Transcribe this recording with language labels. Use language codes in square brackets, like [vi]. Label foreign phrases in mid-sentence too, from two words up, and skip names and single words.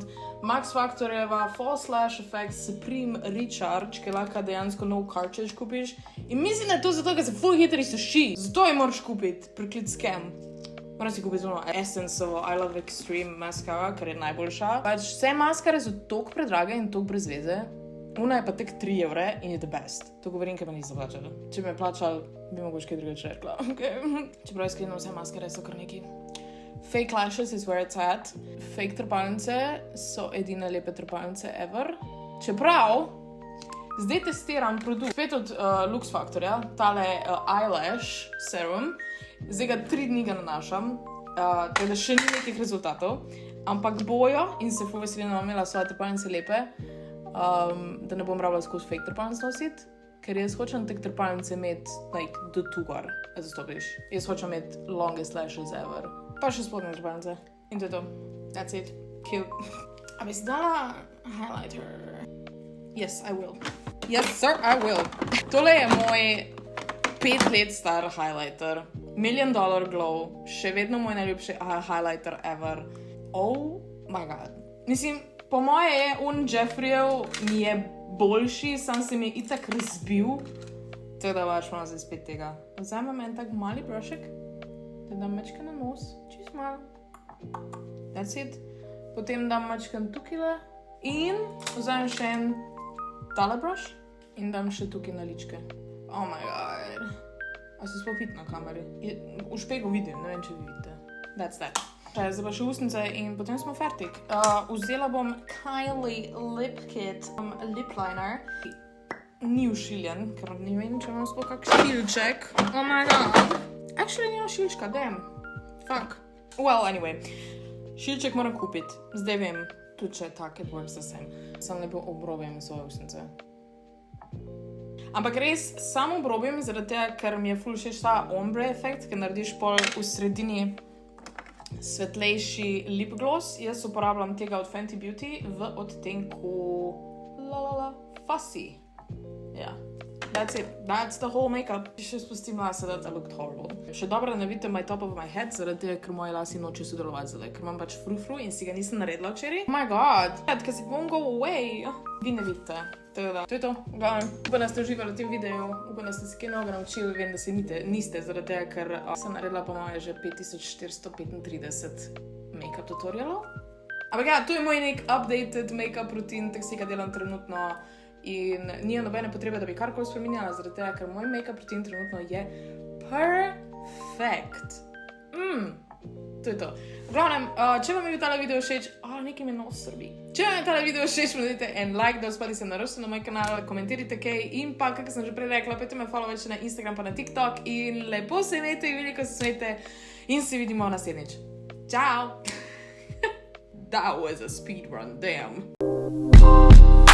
[sl] Max Factorjeva False Lash Effect Supreme Recharge, ki lahko dejansko nov cartridge kupiš. In mislim, da je to zato, ker se ful hitri suši. Zato jo moraš kupiti, priklic scam. Moram si kupiti ono Essence-ovo I Love Extreme maskara, ker je najboljša. Pač vse maskare so toliko predrage in toliko brez veze. Una je pa tek 3 evre in je [en] the best. [sl] To govorim, ker pa nisem plačala. Če bi me plačal, bi mogoče kaj drugače rekla. [en] Okay. [sl] Čeprav iskreno vse maskare so kar neki. [en] Fake lashes is where it's at. [sl] Fake trepalnice so edine lepe trepalnice ever. Čeprav, zdaj testiram produkt. Spet od Lux Factorja, tale eyelash serum. Zdaj ga 3 dni ga nanašam, tako da še ni nekih rezultatov. Ampak bojo in se ful veselim, da bom imela svoje trepalnice lepe. Da ne bom rabila skozi fake trepalnic nositi, ker jaz hočem tek trepalnice imeti like, do tu gor, da zastopiš. Jaz hočem imeti [en] longest lashes ever. [sl] Pa še spodne trepalnice. In to je to. [en] That's it. Cute. [sl] A bi si dala highlighter? [en] Yes, I will. Yes, sir, I will. [sl] Tole je moj 5 let star highlighter. [en] $1 million glow. [sl] Še vedno moj najljubši highlighter ever. [en] Oh my god. [sl] Mislim, po moje je Jeffreyev mi je boljši, sam se mi je itak razbil. Tako da baš malo zdaj spet tega. Vzamem en tak mali brushek, da dam mačke na nos, čist malo. [en] That's it. [sl] Potem dam mačken tukile in vzamem še en tale brush in dam še tukaj na ličke. [en] Oh my god. [sl] A se sploh vidi na kameri? V špegu vidim, ne vem, če vi vidite. [en] That's that. [sl] Zdaj pa še usnice in potem smo fertik. Vzela bom Kylie Lip Kit [en] lip liner. [sl] Ni ušiljen, ker ne vem, če imam sploh kak šilček. [en] Oh my god. [sl] Actually, nima šilčka, damn. [en] Fuck. Well, anyway. [sl] Šilček moram kupiti. Zdaj vem, tudi če tak, [en] it works the same. [sl] Sam lepo obrobim svoje usnice. Ampak res samo obrobim, zaradi tega, ker mi je ful všeč ta ombre efekt, ker narediš pol v sredini svetlejši [en] lip gloss. [sl] Jaz uporabljam tega od Fenty Beauty v odtenku Fussy. [en] Yeah. That's it. That's the whole makeup. [sl] Še spustim lase, [en] that I looked horrible. [sl] Še dobro, da ne vidite [en] my top of my head, [sl] zaradi tega, ker moji lasi noče sodelovati zdaj, ker imam pač frufru in si ga nisem naredila včeraj. [en] Oh my god, because it won't go away. [sl] Vi ne vidite. Tako da, to je to. Upam, da ste uživali v tem videu, upam, da ste se kaj novega naučili, vem, da se niste, zaradi tega, ker sem naredila po moje že 5435 make-up tutorialov. Ampak ja, to je moj nek updated make-up rutin, tak si ga delam trenutno in nije nobene potrebe, da bi karkoli spreminjala, zaradi tega, ker moj make-up rutin trenutno je perfect. To je to. V glavnem, če vam je bil tale video všeč, nekaj me nos srbi. Če vam je tale video všeč, naredite en like, da uspali se naročite na moj kanal, komentirajte kaj in pa, kako sem že prej rekla, pejte me followati še na Instagram pa na TikTok in lepo se imejte in veliko se smejte in se vidimo naslednjič. Ciao! [en] That was a speed run, damn.